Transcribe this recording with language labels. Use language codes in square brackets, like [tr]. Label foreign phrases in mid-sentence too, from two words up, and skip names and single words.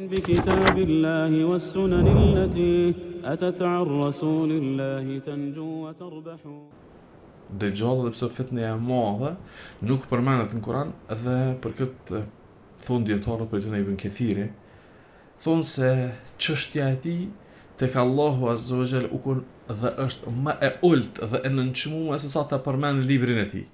[ar] بكتاب الله والسنن التي أتت عن رسول الله تنجو وتربح. [sq] Dejjalli dhe pse fitneja e madhe nuk përmendet në Kur'an dhe për këtë thonë dietarët për të ne Ibn Kathiri thonë se çështja e tij tek Allahu [ar] عز وجل [sq] u kon dhe është më e ultë dhe e nënçmuar se sa ta përmend në librin e tij.